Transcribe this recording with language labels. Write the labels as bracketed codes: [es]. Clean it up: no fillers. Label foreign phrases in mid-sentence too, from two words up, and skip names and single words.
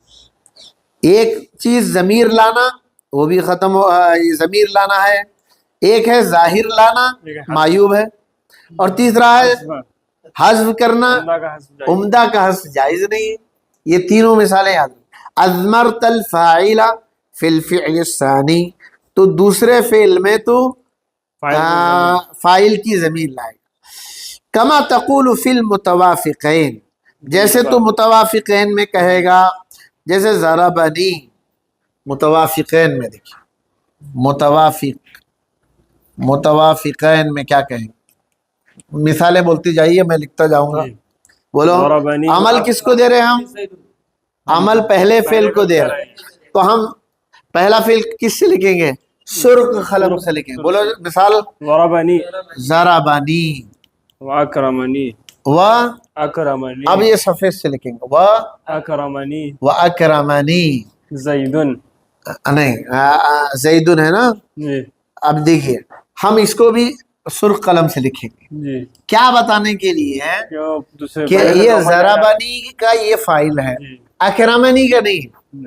[ur] ایک چیز ضمیر لانا، وہ بھی ختم ہو، ضمیر لانا ہے، ایک ہے ظاہر لانا، معیوب ہے، اور تیسرا ہے حذف کرنا، عمدہ کا حذف جائز۔ عمدہ کا حذف جائز نہیں ہے۔ یہ تینوں مثالیں یاد رکھیں۔ [ar] اضمرت الفاعل فی الفعل الثانی، [ur] تو دوسرے فعل میں تو فاعل کی ضمیر لائے گا۔ [ar] کما تقول فی المتوافقین، [ur] جیسے تو متوافقین میں کہے گا، جیسے ضربنی، متوافقین میں دیکھیں، متوافقین میں کیا کہیں گے؟ مثالیں بولتی جائیے، میں لکھتا جاؤں گا، بولو۔ ضربنی، عمل کس کو دے رہے ہیں ہم؟ عمل پہلے فعل کو دے رہے ہیں، تو ہم پہلا فعل کس سے لکھیں گے؟ سرخ قلم سے لکھیں گے۔ بولو مثال، ضربنی، ضربنی، واکرمنی، و، اکرمنی، اب یہ صفحے سے لکھیں گے، و اکرمنی، اکرمنی، زیدن۔ نہیں زیدن ہے نا۔ جی، اب دیکھیے ہم اس کو بھی سرخ قلم سے لکھیں گے، جی، کیا بتانے کے لیے ہے کیوں دوسرے کہ پہلے یہ کا عمل ضربنی کا یہ فاعل ہے، جی، اکرمنی کا نہیں۔ نہیں،